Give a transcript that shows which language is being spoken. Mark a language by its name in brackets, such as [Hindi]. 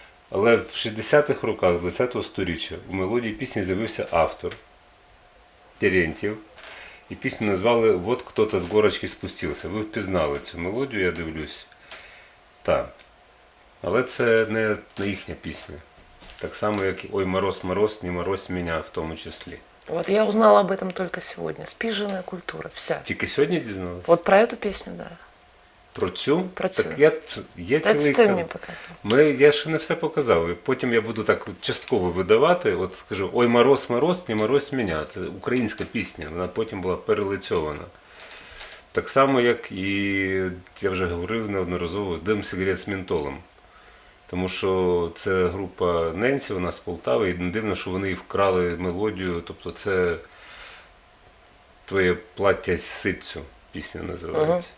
[Ukrainian] Але в 60-х роках 20-го сторіччя у мелодії пісні з'явився автор Терентьєв. І пісню назвали «Вот кто-то з горочки спустився». Ви впізнали цю мелодію, я дивлюсь. Так. Але це не їхня пісня. Так само, як і «Ой, мороз, мороз, [Russian] не морозь меня» [Ukrainian] в тому числі. [Russian] Вот я узнала об этом только сегодня. Спиженная культура, вся. Тільки сьогодні дізналися? Вот про эту песню, да. [Ukrainian] Про цю? Про цю. Так є [Russian] Это [Ukrainian] цілий [Russian] ты мне показал. [Ukrainian] Я ще не все показав. І потім я буду так частково видавати. От скажу, [Russian] ой, мороз, мороз, не морозь меня. [Ukrainian] Це українська пісня, вона потім була перелицьована. Так само, як і, я вже говорив неодноразово, «Дим сигарет з ментолом». Тому що це група Ненсі, вона з Полтави, і не дивно, що вони і вкрали мелодію. Тобто це «Твоє плаття з ситцю» пісня називається.